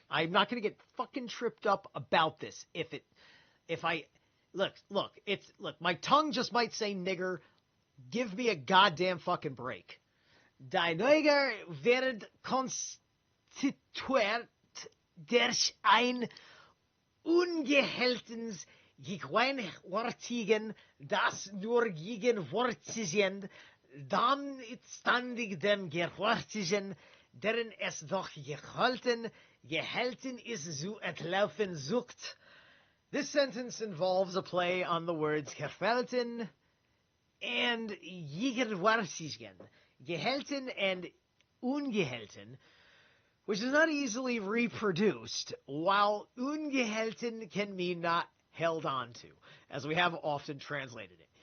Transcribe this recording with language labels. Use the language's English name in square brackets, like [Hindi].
[English] I'm not going to get fucking tripped up about this. Look, my tongue just might say nigger. Give me a goddamn fucking break. [German] Die Neugier wird konstituiert durch ein ungehaltenes Gegenwärtigen, das nur gegenwärtigen, dann ständig dem Gewärtigen, deren es doch gehalten ist, zu entlaufen sucht. [English] This sentence involves a play on the words gehalten and gegenwärtigen, gehalten and ungehalten, which is not easily reproduced, while ungehalten can mean not held on to, as we have often translated it.